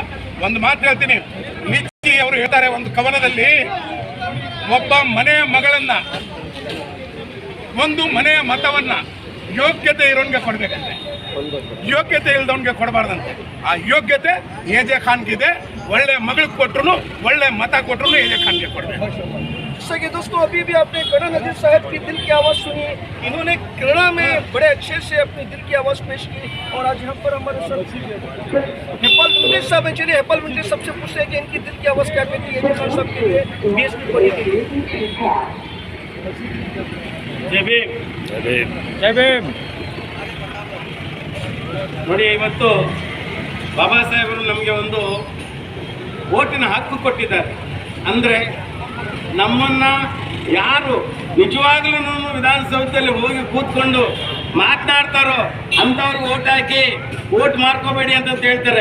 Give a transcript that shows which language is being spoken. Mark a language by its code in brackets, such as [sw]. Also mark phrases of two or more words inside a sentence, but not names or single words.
[kn] ಒಂದು ಮಾತು ಹೇಳ್ತೀನಿ, ನಿಚ್ಚಿ ಅವರು ಹೇಳ್ತಾರೆ ಒಂದು ಕವನದಲ್ಲಿ, ಒಬ್ಬ ಮನೆಯ ಮಗಳನ್ನ, ಒಂದು ಮನೆಯ ಮತವನ್ನ ಯೋಗ್ಯತೆ ಇರೋನ್ಗೆ ಕೊಡ್ಬೇಕಂತೆ, ಯೋಗ್ಯತೆ ಇಲ್ದವನ್ಗೆ ಕೊಡಬಾರ್ದಂತೆ. ಆ ಯೋಗ್ಯತೆ ಎಜೆ ಖಾನ್ಗಿದೆ. ಒಳ್ಳೆ ಮಗಳಿಗೆ ಕೊಟ್ಟರು, ಒಳ್ಳೆ ಮತ ಕೊಟ್ಟರು ಎಜೆ ಖಾನ್ಗೆ ಕೊಡಬೇಕು. [hi] जैसा कि दोस्तों अभी भी आपने कड़ा नज़ीर साहब की दिल की आवाज़ सुनी, इन्होंने केरला में बड़े अच्छे से अपनी दिल की आवाज़ पेश की। और आज यहाँ पर हमारे साथ हेपल विंटेज साहब है, चलिए हेपल विंटेज सबसे पूछते हैं कि इनकी दिल की आवाज़ क्या कहती है एजे खान साहब के लिए, बीएसपी बनी के लिए। [kn] ಜೈ ಭೀಮ್, ಜೈ ಭೀಮ್. ನೋಡಿ, ಇವತ್ತು ಬಾಬಾ ಸಾಹೇಬರು ನಮಗೆ ಒಂದು ಓಟಿನ ಹಕ್ಕು ಕೊಟ್ಟಿದ್ದಾರೆ. ಅಂದರೆ ನಮ್ಮನ್ನು ಯಾರು ನಿಜವಾಗ್ಲೂ ವಿಧಾನಸೌಧದಲ್ಲಿ ಹೋಗಿ ಕೂತ್ಕೊಂಡು ಮಾತನಾಡ್ತಾರೋ ಅಂಥವ್ರಿಗೆ ಓಟ್ ಹಾಕಿ, ಓಟ್ ಮಾರ್ಕೋಬೇಡಿ ಅಂತ ಹೇಳ್ತಾರೆ.